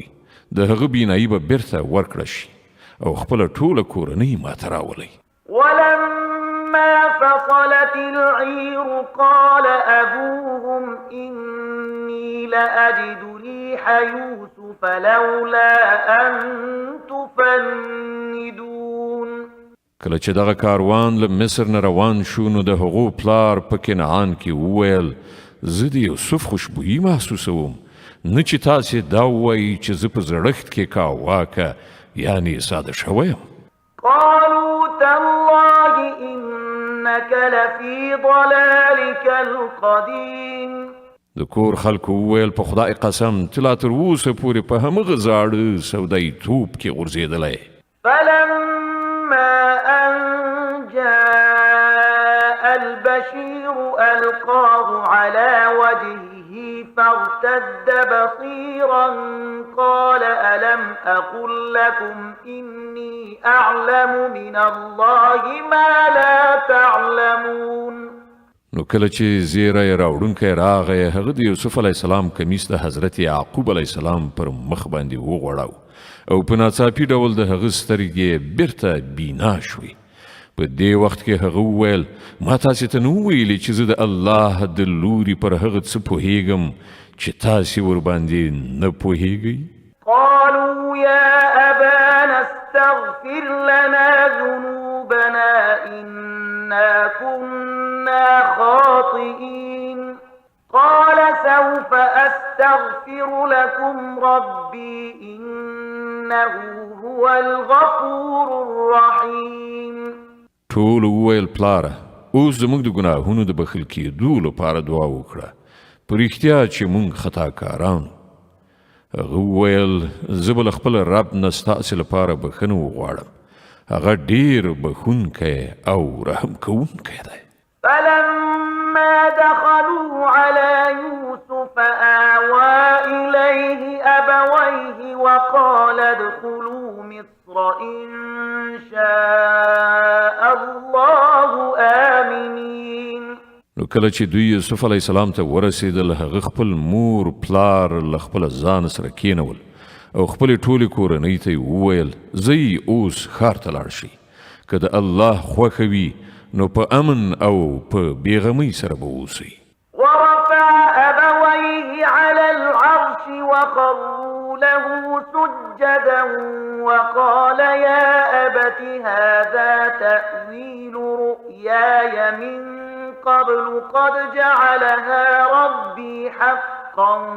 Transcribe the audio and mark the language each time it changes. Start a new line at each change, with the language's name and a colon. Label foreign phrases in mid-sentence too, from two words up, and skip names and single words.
Pashto: د هغه بینایي به بیرته ورکړه شي او خپله ټوله کورنۍ ماته راولئ.
Arabic: ولما فصلت العير قال أبوهم إني لأجد ريح يوسف لولا أن تفندون.
Pashto: کله چې دغه کاروان له مصر نه روان شو نو د هغو پلار په کنعان کې وویل زه د یوسف خوشبویي محسوسوم نه چې تاسې دا ووایي چې زه په زړښت کې کاواکه یعنې ساده شوی یم.
Arabic: قالوا تالله إنك لفي ضلالك القديم.
Pashto: د کور خلکو وویل په خدای قسم ته لا تر اوسه پورې په همغه زاړه سودایي توپ کې غورځېدلی.
Arabic: فلما أن جاء البشير ألقاه على وجهه فارتد بصيرا قال ألم أقل لكم إني أعلم من الله ما لا تعلمون.
Pashto: نو کله چې زیری راوړونکی راغی هغه د یوسف
Arabic: علیه السلام
Pashto: کمیس د حضرت یعقوب
Arabic: علیه السلام
Pashto: پر مخ باندې وغوړاو او په ناڅاپي ډول د هغه سترګې بیرته بینا شوې. په دې وخت کې هغه وویل ما تاسې ته نه وویلې چې زه د الله د لوري پر هغه څه پوهیږم چې تاسې ورباندې نه پوهیږئ.
Arabic: قالوا يا أبانا استغفر لنا ذنوبنا إنا كنا خاطئين. قال سوف أستغفر لكم ربي إنه هو الغفور الرحيم.
Pashto: ټول وویل پلاره اوس زموږ د ګناهونو د بخښل کېدو لپاره دعا وکړه په رښتیا چې موږ خطاکاران. هغه وویل زه به له خپل رب نه ستاسې لپاره بښنه وغواړم هغه ډېر بښونکی او رحم کوونکی دی.
Arabic: فلما دخلوا على يوسف آوى إليه أبويه وقال ادخلوا مصر إن شاء الله آمنين.
Pashto: نو کله چې دوی یوسف
Arabic: علیه السلام
Pashto: ته ورسېدل هغه خپل مور پلار له خپله ځان سره کېنول او خپلې ټولې کورنۍ ته یې وویل زئ اوس ښار ته لاړ شئ که د الله خوښه وي نو په امن او په بېغمۍ سره به اوسئ.
Arabic: ورفع أبويه على العرش وخروا له سجدا وقال يا أبت هذا تأويل رؤياي من قبل قد جعلها ربي حقا